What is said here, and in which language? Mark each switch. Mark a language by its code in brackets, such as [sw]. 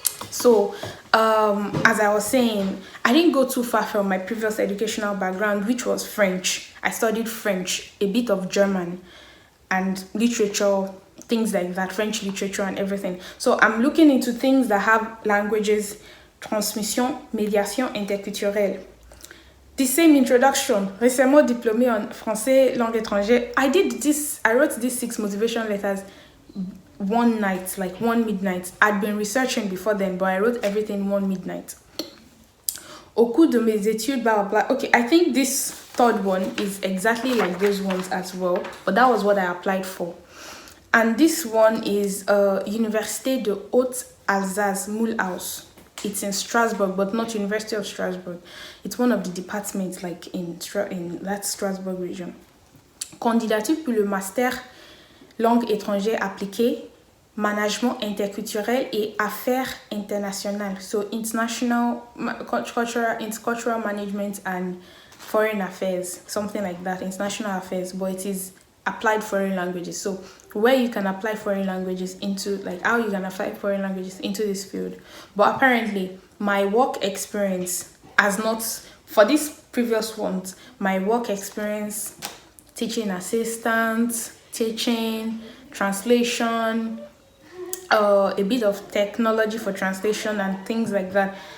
[en] So, as I was saying, I didn't go too far from my previous educational background, which was French. I studied French, a bit of German, and literature, things like that, French literature and everything. So I'm looking into things that have languages, transmission, médiation interculturelle. The same introduction, [fr] récemment diplômée en français, langue étrangère. [en] I wrote these 6 motivation letters one night, like one midnight. I'd been researching before then, but I wrote everything one midnight. [fr] Au cours de mes études, [en] blah, blah, blah. Okay, I think this third one is exactly like those ones as well, but that was what I applied for. And this one is Université de Haute-Alsace, Mulhouse. It's in Strasbourg, but not University of Strasbourg. It's one of the departments, like in that Strasbourg region. [fr] Candidature pour le master langue étrangère appliquée, management interculturel et affaires internationales. [en] So international, intercultural management and foreign affairs, something like that, international affairs, but it is applied foreign languages. So where you can apply foreign languages into, like how you can apply foreign languages into this field. But apparently my work experience has not, for these previous ones, my work experience, teaching assistant, teaching, translation, a bit of technology for translation and things like that.